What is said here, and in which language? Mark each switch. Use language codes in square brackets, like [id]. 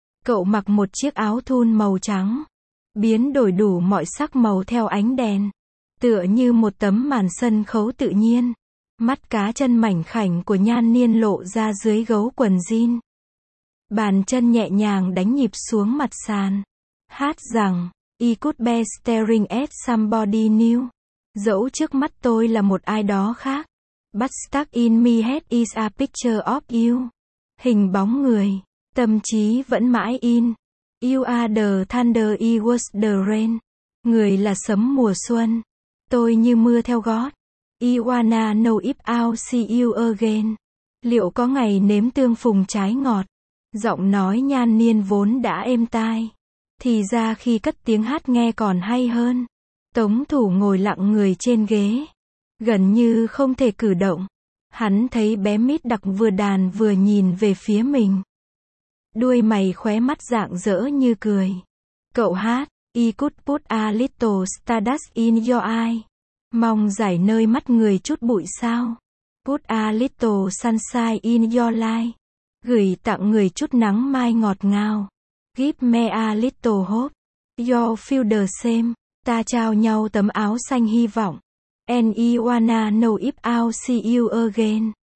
[vi] Cậu mặc một chiếc áo thun màu trắng, biến đổi đủ mọi sắc màu theo ánh đèn, tựa như một tấm màn sân khấu tự nhiên. Mắt cá chân mảnh khảnh của Nhan Niên lộ ra dưới gấu quần jean. Bàn chân nhẹ nhàng đánh nhịp xuống mặt sàn. Hát rằng, [en] I could be staring at somebody new. [vi] Dẫu trước mắt tôi là một ai đó khác. [en] But stuck in my head is a picture of you. [vi] Hình bóng người, tâm trí vẫn mãi in. [en] You are the thunder, I was the rain. [vi] Người là sấm mùa xuân, tôi như mưa theo gót. [en] I wanna know if I'll see you again. [vi] Liệu có ngày nếm tương phùng trái ngọt? Giọng nói Nhan Niên vốn đã êm tai, thì ra khi cất tiếng hát nghe còn hay hơn. Tống Thủ ngồi lặng người trên ghế, gần như không thể cử động. Hắn thấy bé Mít Đặc vừa đàn vừa nhìn về phía mình. Đuôi mày khóe mắt rạng rỡ như cười. Cậu hát, [en] I could put a little stardust in your eye. [vi] Mong giải nơi mắt người chút bụi sao. [en] Put a little sunshine in your life. [vi] Gửi tặng người chút nắng mai ngọt ngào. [en] Give me a little hope. You feel the same. [vi] Ta trao nhau tấm áo xanh hy vọng. [en] And I wanna know if I'll see you again.